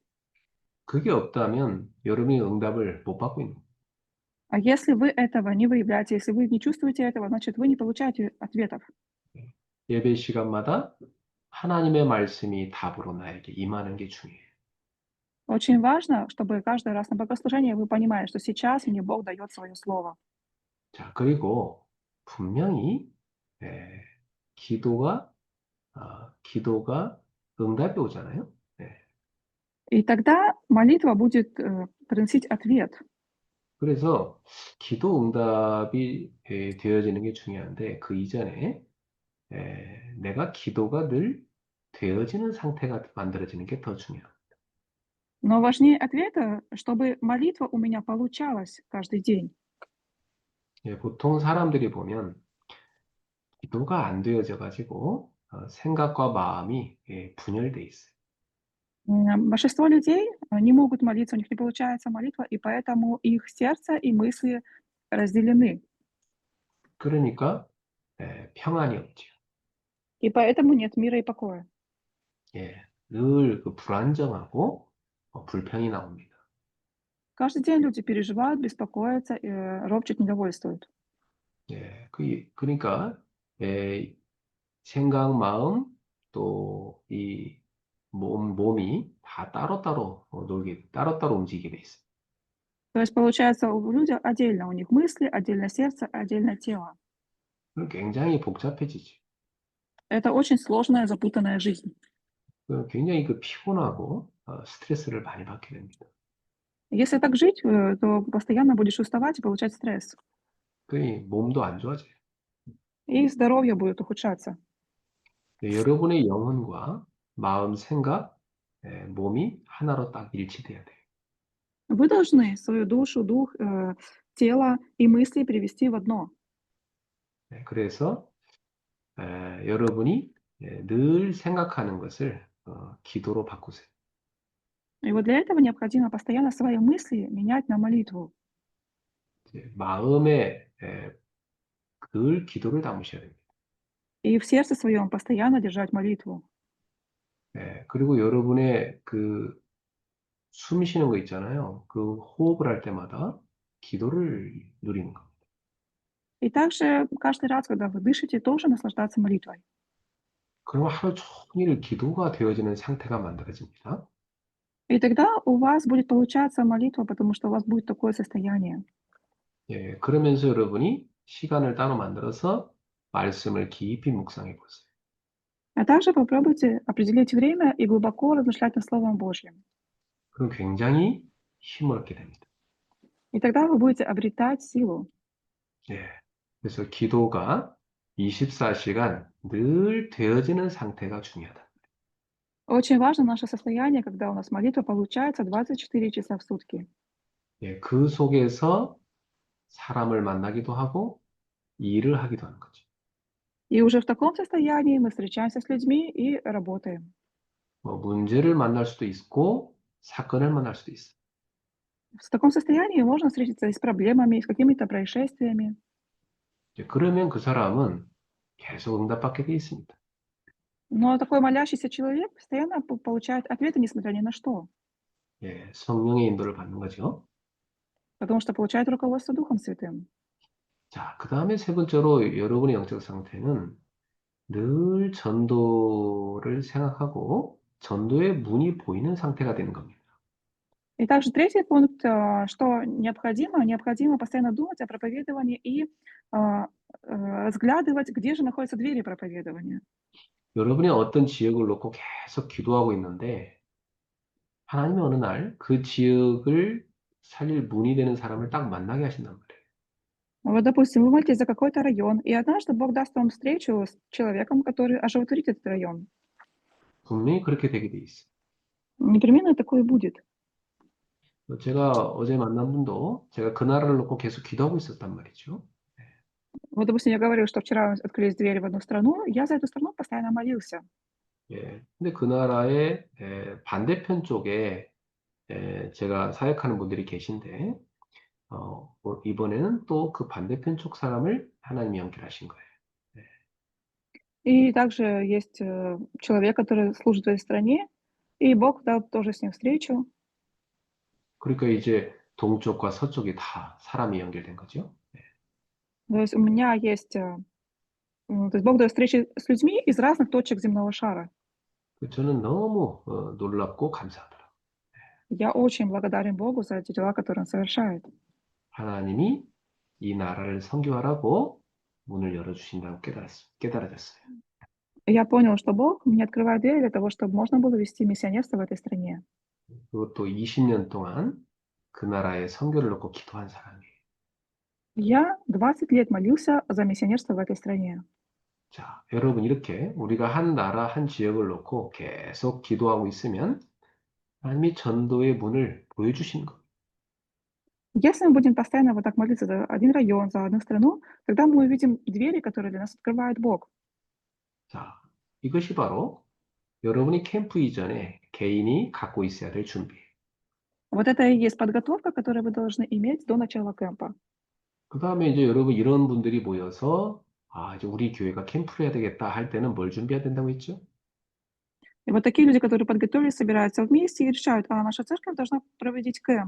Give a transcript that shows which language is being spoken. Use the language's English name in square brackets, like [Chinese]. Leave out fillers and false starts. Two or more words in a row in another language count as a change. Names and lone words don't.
[Korean] 그게 없다면 여러분이 응답을 못 받고 있는 거예요. [Russian] А если вы этого не выявляете, если вы не чувствуете этого, значит, вы не получаете ответов. [Korean] 예배 시간마다 하나님의 말씀이 답으로 나에게 임하는 게 중요해요. [Russian] Очень важно, чтобы каждый раз на богослужении вы понимали, что сейчас мне Бог дает свое слово. [Korean] 자, 그리고 분명히 예, 기도가 기도가 응답이 오잖아요. 예. [Russian] И тогда молитва будет приносить ответ. [Korean] 그래서 기도 응답이 되어지는 게 중요한데 그 이전에 내가 기도가 늘 되어지는 상태가 만들어지는 게 더 중요해요. [Russian] Но важнее ответа, чтобы молитва у меня получалась каждый день. [Korean] 예, 보통 사람들이 보면 기도가 안 되어져 가지고 생각과 마음이 분열돼 있어요. [Russian] Большинство людей не могут молиться, у них не получается молитва, и поэтому их сердце и мысли разделены. [Korean] 그러니까 평안이 없지요. [Russian] И поэтому нет мира и покоя. [Korean] 예, 늘 그 불안정하고 불평이 나옵니다. [Russian] Каждый день люди переживают, беспокоятся, ропщут, недовольствуют. [Korean] 예, 그러니까 예, 생각, 마음 또 이 몸이 다 따로따로 따로따로 움직이게 돼 있어요. [Russian] То есть получается у людей отдельно, у них мысли, отдельно сердце, отдельно тело. [Korean] 그럼 굉장히 복잡해지죠. [Russian] Это очень сложная, запутанная жизнь. [Korean] 굉장히 피곤하고 스트레스를 많이 받게 됩니다. [Russian] Если так жить, то постоянно будешь уставать и получать стресс. [Korean] 몸도 안 좋아져요. [Russian] И здоровье будет ухудшаться. [Korean] 네, 여러분의 영혼과 마음, 생각, 몸이 하나로 딱 일치돼야 돼요. [Russian] Вы должны свою душу, дух, тело и мысли привести в одно. [Korean] 네, 그래서 여러분이 늘 생각하는 것을 기도로 바꾸세요. [Russian] И вот для этого необходимо постоянно свои мысли менять на молитву. [Korean] 마음에 늘 기도를 담으셔야 됩니다. [Russian] И в сердце своем постоянно держать молитву. [Korean] 그리고 여러분의 숨 쉬는 거 있잖아요. 그 호흡을 할 때마다 기도를 누리는 겁니다. [Russian] И также каждый раз, когда вы дышите, тоже наслаждаться молитвой. [Korean] 그러면 하루 종일 기도가 되어지는 상태가 만들어집니다. [Russian] И тогда у вас будет получаться молитва, потому что у вас будет такое состояние. [Korean] 예, 그러면서 여러분이 시간을 따로 만들어서 말씀을 깊이 묵상해 보세요. [Russian] А также попробуйте определить время и глубоко размышлять над Словом Божьим. [Korean] 그럼 굉장히 힘을 얻게 됩니다. [Russian] И тогда вы будете обретать силу. [Korean] 예. 그래서 기도가 24시간 늘 되어지는 상태가 중요하다. [Russian] Очень важно наше состояние, когда у нас молитва получается 24 часа в сутки. [Korean] 예, 그 속에서 사람을 만나기도 하고 일을 하기도 하는 거죠. [Russian] И уже в таком состоянии мы встречаемся с людьми и работаем. [Korean] 뭐 문제를 만날 수도 있고 사건을 만날 수도 있어요. [Russian] В таком состоянии можно встретиться и с проблемами, и с какими-то происшествиями. [Korean] 이제 그러면 그 사람은 계속 응답받게 돼 있습니다. [Russian] Но такой молящийся человек постоянно получает ответы, несмотря ни на что, [Korean] 예, 성령의 인도를 받는 거죠. [Russian] потому что получает руководство Духом Святым. [Korean] 자, 그 다음에 세 번째로 여러분의 영적 상태는 늘 전도를 생각하고 전도의 문이 보이는 상태가 되는 겁니다. [Russian] И также третий пункт, что необходимо постоянно думать о проповедовании и а, разглядывать, где же находятся двери проповедования. [Korean] 여러분이 어떤 지역을 놓고 계속 기도하고 있는데 하나님이 어느 날 그 지역을 살릴 문이 되는 사람을 딱 만나게 하신단 말이에요. [Russian] Вот, допустим, вы молитесь за какой-то район, и однажды Бог даст вам встречу с человеком, который оживотворит этот район. [Korean] 분명히 그렇게 되게 돼 있어요. [Russian] Непременно такое будет. [Korean] 제가 어제 만난 분도 제가 그 나라를 놓고 계속 기도하고 있었단 말이죠. [Russian] Вот, допустим, я говорила, что вчера открылись двери в одну страну, я за эту страну постоянно молился. [Korean] 예. 근데 그 나라의 반대편 쪽에 제가 사역하는 분들이 계신데 뭐 이번에는 또 그 반대편 쪽 사람을 하나님이 연결하신 거예요. 네. [Russian] И также есть человек, который служит в этой стране, и Бог дал тоже с ним встречу. [Korean] 그러니까 이제 동쪽과 서쪽이 다 사람이 연결된 거죠. 네. [Russian] То есть у меня есть, то есть Бог дает встречи с людьми из разных точек земного шара. [Korean] 저는 너무 놀랍고 감사하더라고요. [Russian] Я очень благодарен Богу за эти дела, которые Он совершает. [Korean] 하나님이 이 나라를 선교하라고 문을 열어주신다고 깨달아졌어요. [Russian] И я понял, что Бог мне открывает двери для того, чтобы можно было вести миссионерство в этой стране. [Korean] 그것도 20년 동안 그 나라의 선교를 놓고 기도한 사람이에요. [Russian] Я 20 лет молился за миссионерство в этой стране. [Korean] 자, 여러분 이렇게 우리가 한 나라, 한 지역을 놓고 계속 기도하고 있으면 하나님이 전도의 문을 보여주시는 겁니다. [Russian] Если мы будем постоянно вот так молиться за один район, за одну страну, тогда мы увидим двери, которые для нас открывает Бог. [Korean] 자, 이것이 바로 여러분이 캠프 이전에 개인이 갖고 있어야 될 준비예요. [Russian] Вот это и есть подготовка, которую вы должны иметь до начала кемпа. [Korean] 그 다음에 이제 여러분 이런 분들이 모여서 이제 우리 교회가 캠프를 해야 되겠다 할 때는 뭘 준비해야 된다고 했죠? [Russian] И вот такие люди, которые подготовились, собираются вместе и решают, наша церковь должна проводить кемп.